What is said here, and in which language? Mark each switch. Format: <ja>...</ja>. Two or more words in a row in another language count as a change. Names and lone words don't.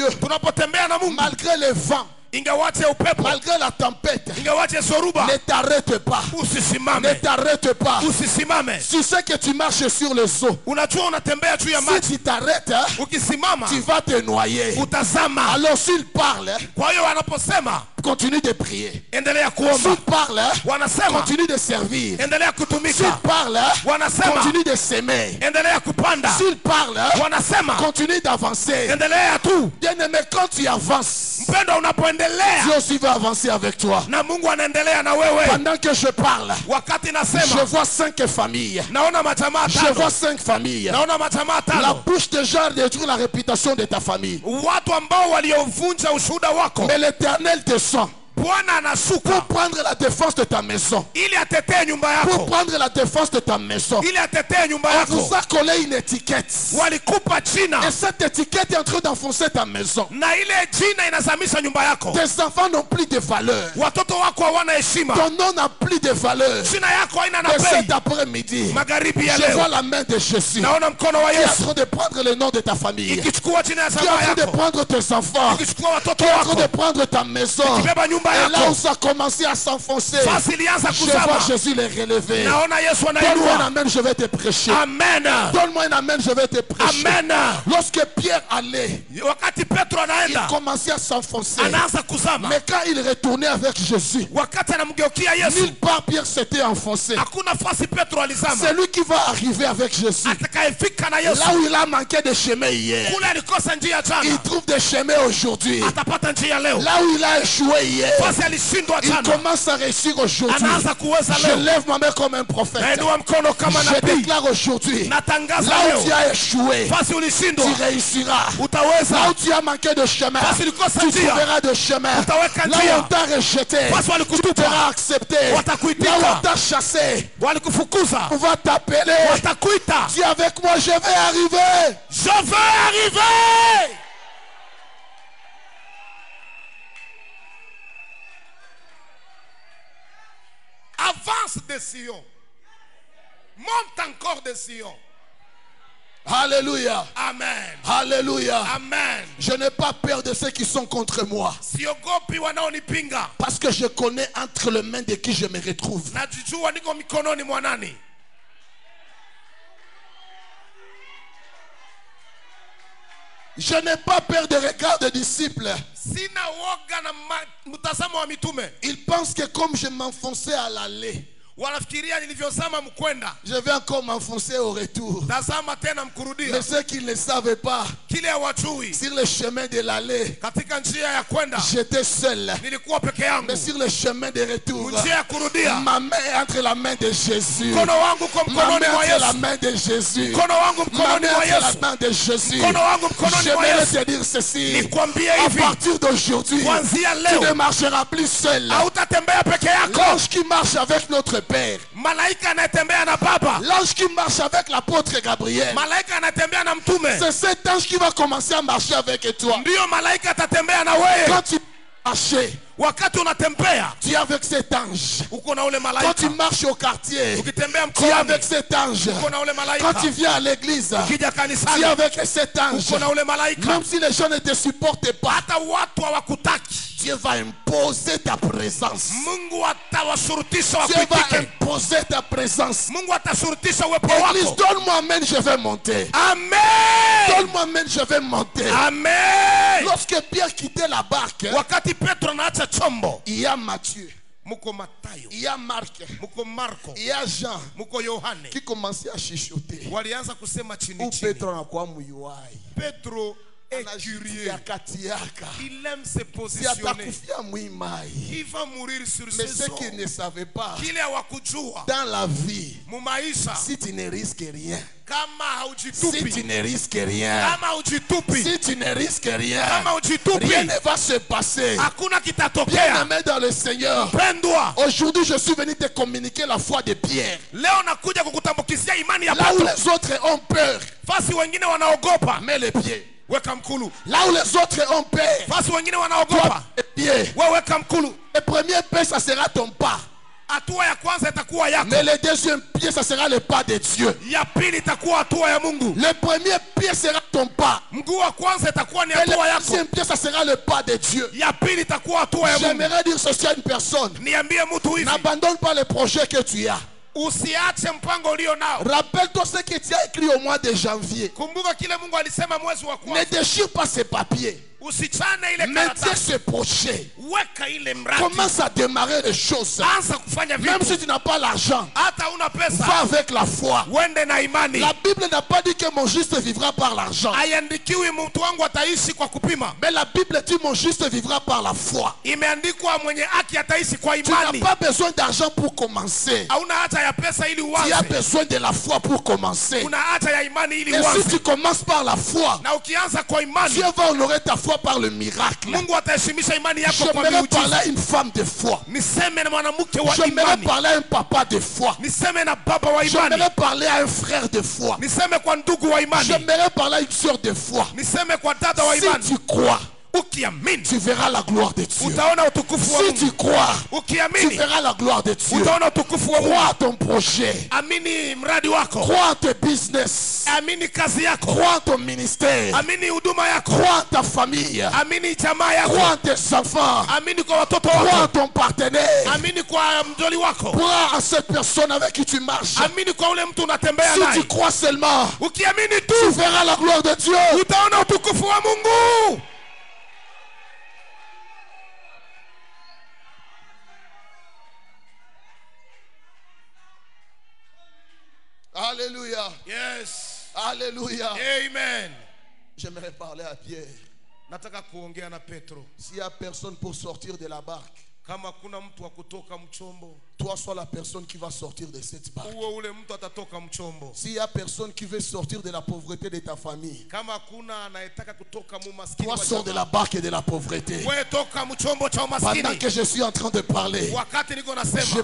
<sw>tunapotembea na Mungu,</sw> <fr>malgré les vents,</fr> <sw>ingawache upepo,</sw> <fr>malgré la tempête,</fr> <sw>ingawache soruba,</sw> <fr>ne t'arrête pas. Ne</fr> <sw>usisimame.</sw> <fr>t'arrête pas.</fr> <sw>Usisimame.</sw> <fr>Tu sais que tu marches sur les eaux.</fr> <sw>Unajua unatembea juu ya</sw> <fr>Si</fr> <sw>maji.</sw> <fr>tu t'arrêtes, hein,</fr> <sw>Ukisimama</sw> <fr>tu vas te noyer.</fr> <sw>utazama.</sw> <fr>Alors s'il parle, hein,</fr> <sw>Kwa hiyo wanaposema</sw> <fr>continue de prier.</fr> <sw>endelea kuomba,</sw> <fr>S'il parle, hein,</fr> <sw>wanasema</sw> <fr>continue de servir.</fr> <sw>endelea</sw> <fr>S'il</fr> <sw>kutumika,</sw> <fr>parle, hein,</fr> <sw>wanasema</sw> <fr>continue de s'aimer.</fr> <sw>endelea kupanda,</sw> <fr>S'il parle, hein,</fr> <sw>wanasema</sw> <fr>continue d'avancer.</fr> <sw>endelea tu.</sw> <fr>Bien-aimé, quand tu avances,</fr> <sw>Mpendo, unapoendelea</sw> <fr>Dieu aussi va avancer avec toi.</fr> <sw>na Mungu anaendelea na wewe.</sw> <fr>Pendant que je parle,</fr> <sw>Wakati</sw> <fr>je</fr> <sw>nasema</sw> <fr>vois 5 familles.</fr> <sw>naona majamaa</sw> <fr>Je</fr> <sw>tano,</sw> <fr>vois 5 familles.</fr> <sw>naona majamaa</sw> <fr>La</fr> <sw>tano,</sw> <fr>bouche de Jean détruit la réputation de ta famille.</fr> <sw>watu ambao waliovunja ushuhuda wako.</sw> <fr>Mais l'Éternel descend</fr> <sw>Bwana anashuka</sw> <fr>pour prendre la défense de ta maison.</fr> <sw>ili atetee nyumba</sw> <fr>Pour</fr> <sw>yako,</sw> <fr>prendre la défense de ta maison.</fr> <sw>ili atetee nyumba</sw> <fr>On vous</fr> <sw>yako.</sw> <fr>a collé une étiquette.</fr> <sw>Walikupa jina</sw> <fr>Et cette étiquette est en train d'enfoncer ta maison.</fr> <sw>na ile jina inazamisha nyumba yako.</sw> <fr>Tes enfants n'ont plus de valeur.</fr> <sw>Watoto wako hawana heshima,</sw> <fr>Ton nom n'a plus de valeur.</fr> <sw>jina yako haina na</sw> <fr>Et cet</fr> <sw>bei.</sw> <fr>après-midi,</fr> <sw>Magharibi ya</sw> <fr>je</fr> <sw>leo</sw> <fr>vois la main de Jésus</fr> <sw>naona mkono wa</sw> <fr>qui est en</fr> <sw>Yesu</sw> <fr>train de prendre le nom de ta famille.</fr> <sw>ikichukua jina ya</sw> <fr>Qui est en</fr> <sw>jamaa</sw> <fr>train de</fr> <sw>yako,</sw> <fr>prendre tes enfants.</fr> <sw>ikichukua watoto</sw> <fr>Qui est en train</fr> <sw>wako,</sw> <fr>de prendre ta maison.</fr> <sw>ikibeba nyumba</sw> <fr>Et là où</fr> <sw>yako.</sw> <fr>ça a commencé à s'enfoncer,</fr> <sw>Fasi ilianza</sw> <fr>je vois</fr> <sw>kuzama,</sw> <fr>Jésus les relever.</fr> <sw>naona Yesu</sw> <fr>Donne-moi un</fr> <sw>anainua.</sw> <fr>amen, je vais te prêcher.</fr> <sw>Amen,</sw> <fr>Donne-moi un amen, je vais te prêcher.</fr> <sw>amen.</sw> <fr>Lorsque Pierre allait,</fr> <sw>Wakati Petro</sw> <fr>il</fr> <sw>anaenda</sw> <fr>commençait à s'enfoncer.</fr> <sw>anaanza kuzama,</sw> <fr>Mais quand il retournait avec Jésus,</fr> <sw>wakati anamgeukia Yesu</sw> <fr>nulle part Pierre s'était enfoncé.</fr> <sw>hakuna fasi Petro alizama.</sw> <fr>C'est lui qui va arriver avec Jésus.</fr> <sw>Atakayefika na</sw> <fr>Là</fr> <sw>Yesu</sw> <fr>où il a manqué de chemin hier,</fr> <sw>kule alikosa njia</sw> <fr>il</fr> <sw>jana</sw> <fr>trouve des chemins aujourd'hui.</fr> <sw>atapata njia leo.</sw> <fr>Là où il a échoué hier,</fr> <sw>Fasi alishindwa</sw> <fr>il</fr> <sw>jana</sw> <fr>commence à réussir aujourd'hui.</fr> <sw>anaanza kuweza</sw> <fr>Je</fr> <sw>leo.</sw> <fr>lève ma main comme un prophète.</fr> <sw>Nainua mkono kama</sw> <fr>Je</fr> <sw>nabii,</sw> <fr>déclare aujourd'hui,</fr> <sw>natangaza</sw> <fr>là où tu</fr> <sw>leo,</sw> <fr>as échoué,</fr> <sw>fasi ulishindwa</sw> <fr>tu réussiras. Là</fr> <sw>utaweza,</sw> <fr>où tu as manqué de chemin,</fr> <sw>fasi ulikosa</sw> <fr>tu</fr> <sw>njia</sw> <fr>trouveras de chemin.</fr> <sw>utaweka</sw> <fr>Là où</fr> <sw>njia,</sw> <fr>on t'a rejeté,</fr> <sw>fasi</sw> <fr>tu</fr> <sw>walikutupa</sw> <fr>seras accepté. Là où</fr> <sw>watakuitika,</sw> <fr>on t'a chassé,</fr> <sw>walikufukuza</sw> <fr>on va t'appeler.</fr> <sw>watakuita.</sw> <fr>Dis avec moi, je vais arriver. Je veux arriver. Avance de Sion. Monte encore de Sion. Alléluia. Amen. Alléluia. Amen. Je n'ai pas peur de ceux qui sont contre moi.</fr> <sw>Siogopi wanaonipinga.</sw> <fr>Parce que je connais entre les mains de qui je me retrouve.</fr> <sw>Najijua niko mikononi mwa nani.</sw> <fr>Je n'ai pas peur des regards des disciples.</fr> <sw>Sina woga na mtazamo wa mitume.</sw> <fr>Ils pensent que comme je m'enfonçais à l'allée,</fr> <sw>wanafikiria nilivyozama mkwenda.</sw> <fr>Je vais encore m'enfoncer au retour.</fr> <sw>Tazama tena mkurudia.</sw> <fr>Mais ceux qui ne savaient pas,</fr> <sw>Kile hawajui,</sw> <fr>sur le chemin de l'aller,</fr> <sw>katika njia ya kwenda</sw> <fr>j'étais seul.</fr> <sw>nilikuwa peke yangu.</sw> <fr>Mais sur le chemin de retour,</fr> <sw>Njia ya kurudia,</sw> <fr>ma main est entre la main de Jésus.</fr> <sw>mkono wangu kwa</sw> <fr>Ma</fr> <sw>mkononi</sw> <fr>main</fr> <sw>mwa</sw> <fr>entre la</fr> <sw>Yesu.</sw> <fr>main de Jésus.</fr> <sw>Mkono wangu</sw> <fr>Ma</fr> <sw>mkononi</sw> <fr>main</fr> <sw>mwa</sw> <fr>entre la</fr> <sw>Yesu.</sw> <fr>main de Jésus.</fr> <sw>Mkono wangu mkononi mwa</sw> <fr>J'aimerais</fr> <sw>Yesu.</sw> <fr>te dire ceci.</fr> <sw>Nikwambie</sw> <fr>À</fr> <sw>hivi,</sw> <fr>partir d'aujourd'hui,</fr> <sw>kuanzia</sw> <fr>tu</fr> <sw>leo</sw> <fr>ne marcheras plus seul.</fr> <sw>hautatembea peke yako.</sw> <fr>L'ange qui marche avec notre Père,</fr> <sw>Malaika anatembea na Baba.</sw> <fr>l'ange qui marche avec l'apôtre Gabriel,</fr> <sw>Malaika anatembea na mtume.</sw> <fr>c'est cet ange qui va commencer à marcher avec toi.</fr> <sw>Ndio malaika atatembea na wewe.</sw> <fr>Quand tu marches,</fr> <sw>Wakati unatembea</sw> <fr>tu es avec cet ange.</fr> <sw>uko na ule</sw> <fr>Quand</fr> <sw>malaika.</sw> <fr>tu marches au quartier,</fr> <sw>Ukitembea</sw> <fr>tu es avec</fr> <sw>mkoani</sw> <fr>cet ange.</fr> <sw>uko na ule</sw> <fr>Quand</fr> <sw>malaika.</sw> <fr>tu viens à l'église,</fr> <sw>Ukija</sw> <fr>tu es</fr> <sw>kanisani</sw> <fr>avec cet ange.</fr> <sw>uko na ule malaika.</sw> <fr>Même si les gens ne te supportent pas,</fr> <sw>Hata watu hawakutaki,</sw> <fr>Dieu va imposer ta présence.</fr> <sw>Mungu atawashurutisha</sw> <fr>Dieu va</fr> <sw>wakuitike.</sw> <fr>imposer ta présence.</fr> <sw>Mungu atashurutisha uwepo</sw> <fr>Église,</fr> <sw>wako.</sw> <fr>donne-moi amen, je vais monter.</fr> <sw>Amen.</sw> <fr>Donne-moi amen, je vais monter.</fr> <sw>Amen.</sw> <fr>Lorsque Pierre quittait la barque,</fr> <sw>Wakati Petro anaacha chombo,</sw> <fr>il y a Matthieu,</fr> <sw>muko Matayo,</sw> <fr>il y a Marc,</fr> <sw>muko Marko,</sw> <fr>il y a Jean</fr> <sw>muko Yohane,</sw> <fr>qui commençaient à chuchoter.</fr> <sw>walianza kusema chini</sw> <fr>Ou</fr> <sw>chini. Petro anakuwa muyuai.</sw> <fr>Petro est</fr> <sw>Anajitia</sw> <fr>curieux.</fr> <sw>katiaka.</sw> <fr>Il aime se Si positionner.</fr> <sw>atakufia mwimai.</sw> <fr>Il va mourir sur Mais ses ceux os. qui ne savaient pas,</fr> <sw>Kile hawakujua</sw> <fr>dans la vie,</fr> <sw>mumaisha,</sw> <fr>si tu ne risques rien,</fr> <sw>kama</sw> <fr>si tu</fr> <sw>haujitupi,</sw> <fr>ne risques rien,</fr> <sw>kama haujitupi,</sw> <fr>si tu ne risques rien,</fr> <sw>kama haujitupi,</sw> <fr>rien ne va se passer.</fr> <sw>hakuna</sw> <fr>Bien</fr> <sw>kitatokea.</sw> <fr>aimé dans le Seigneur,</fr> <sw>Pendwa,</sw> <fr>aujourd'hui je suis venu te communiquer la foi de Pierre.</fr> <sw>leo nakuja kukutambukizia imani ya</sw> <fr>Là où</fr> <sw>Petro.</sw> <fr>les autres ont peur,</fr> <sw>Fasi wengine wanaogopa,</sw> <fr>mets les pieds.</fr> <sw>weka mkulu.</sw> <fr>Là où les autres ont peur,</fr> <sw>Fasi wengine</sw> <fr>toi,</fr> <sw>wanaogopa,</sw> <fr>les pieds.</fr> <sw>wewe weka mkulu.</sw> <fr>Le premier pas, ça sera ton pas.</fr> <sw>Hatua ya kwanza itakuwa yako,</sw> <fr>Mais le deuxième pied, ça sera le pas de Dieu.</fr> <sw>ya pili itakuwa hatua ya Mungu.</sw> <fr>Le premier pied sera ton pas.</fr> <sw>Mguu wa kwanza itakuwa ni</sw> <fr>Et le</fr> <sw>hatua yako,</sw> <fr>deuxième pied, ça sera le pas de Dieu.</fr> <sw>ya pili itakuwa hatua ya Mungu.</sw> <fr>J'aimerais dire ceci à une personne.</fr> <sw>Niambie mtu hivi,</sw> <fr>N'abandonne pas le projet que tu as.</fr> <sw>usiache mpango ulio nao.</sw> <fr>Rappelle-toi ce que tu as écrit au mois de janvier.</fr> <sw>Kumbuka kile Mungu alisema mwezi wa</sw> <fr>Ne</fr> <sw>kwanza.</sw> <fr>déchire pas ces papiers.</fr> <sw>Usichane ile</sw> <fr>Maintiens</fr> <sw>karatasi,</sw> <fr>ce projet.</fr> <sw>weka ile mradi,</sw> <fr>Commence à démarrer les choses.</fr> <sw>anza kufanya</sw> <fr>Même si</fr> <sw>vitu.</sw> <fr>tu n'as pas l'argent,</fr> <sw>Hata una</sw> <fr>va</fr> <sw>pesa,</sw> <fr>avec la foi.</fr> <sw>wende na imani.</sw> <fr>La Bible n'a pas dit que mon juste vivra par l'argent.</fr> <sw>Haiandikiwi mtu wangu ataishi kwa kupima,</sw> <fr>Mais la Bible dit mon juste vivra par la foi.</fr> <sw>imeandikwa mwenye haki ataishi kwa</sw> <fr>Tu n'as</fr> <sw>imani.</sw> <fr>pas besoin d'argent pour commencer.</fr> <sw>Hauna haja ya pesa ili</sw> <fr>Tu as</fr> <sw>uanze,</sw> <fr>besoin de la foi pour commencer.</fr> <sw>una haja ya imani ili</sw> <fr>Et si</fr> <sw>uanze.</sw> <fr>tu commences par la foi,</fr> <sw>Na ukianza kwa imani,</sw> <fr>Dieu va honorer ta foi par le miracle.</fr> <sw>Mungu ataheshimisha imani yako kwa</sw> <fr>J'aimerais parler</fr> <sw>miujiza.</sw> <fr>à une femme de foi.</fr> <sw>Niseme na mwanamke wa</sw> <fr>J'aimerais</fr> <sw>imani,</sw> <fr>parler à un papa de foi.</fr> <sw>niseme na baba wa imani,</sw> <fr>J'aimerais parler à un frère de foi.</fr> <sw>niseme kwa ndugu wa imani,</sw> <fr>J'aimerais parler à une soeur de foi.</fr> <sw>niseme kwa dada wa</sw> <fr>Si</fr> <sw>imani.</sw> <fr>tu crois,</fr> <sw>Ukiamini</sw> <fr>tu verras la gloire de Dieu.</fr> <sw>utaona utukufu wa</sw> <fr>Si</fr> <sw>Mungu.</sw> <fr>tu crois, tu</fr> <sw>Ukiamini</sw> <fr>verras la gloire de Dieu.</fr> <sw>utaona utukufu wa Mungu.</sw> <fr>Crois à ton projet.</fr> <sw>Amini mradi wako,</sw> <fr>Crois en tes business.</fr> <sw>amini kazi yako,</sw> <fr>Crois en ton ministère.</fr> <sw>amini huduma yako,</sw> <fr>Crois en ta famille.</fr> <sw>amini jamaa yako,</sw> <fr>Crois en tes enfants.</fr> <sw>amini kwa watoto</sw> <fr>Crois en</fr> <sw>wako,</sw> <fr>ton partenaire.</fr> <sw>amini kwa mjoli wako,</sw> <fr>Crois en cette personne avec qui tu marches.</fr> <sw>amini kwa ule mtu unatembea</sw> <fr>Si tu</fr> <sw>naye.</sw> <fr>crois seulement,</fr> <sw>Ukiamini</sw> <fr>tu tu verras la gloire de Dieu.</fr> <sw>utaona utukufu wa Mungu.</sw> <fr>Alléluia. Yes. Alléluia. Amen. J'aimerais parler à Pierre.</fr> <sw>Nataka kuongea na Petro.</sw> <fr>S'il n'y a personne pour sortir de la barque,</fr> <sw>Kama kuna mtu wa kutoka mchombo,</sw> <fr>toi sois la personne qui va sortir de cette barque.</fr> <sw>uwe ule mtu atatoka mchombo.</sw> <fr>S'il n'y a personne qui veut sortir de la pauvreté de ta famille,</fr> <sw>Kama kuna anayetaka kutoka mu maskini</sw> <fr>toi</fr> <sw>wa</sw> <fr>sors de la</fr> <sw>jamaa,</sw> <fr>barque et de la pauvreté.</fr> <sw>wewe toka mchombo cha</sw> <fr>Pendant</fr> <sw>umaskini.</sw> <fr>que je suis en train de parler,</fr> <sw>Wakati niko</sw> <fr>je</fr> <sw>nasema,</sw>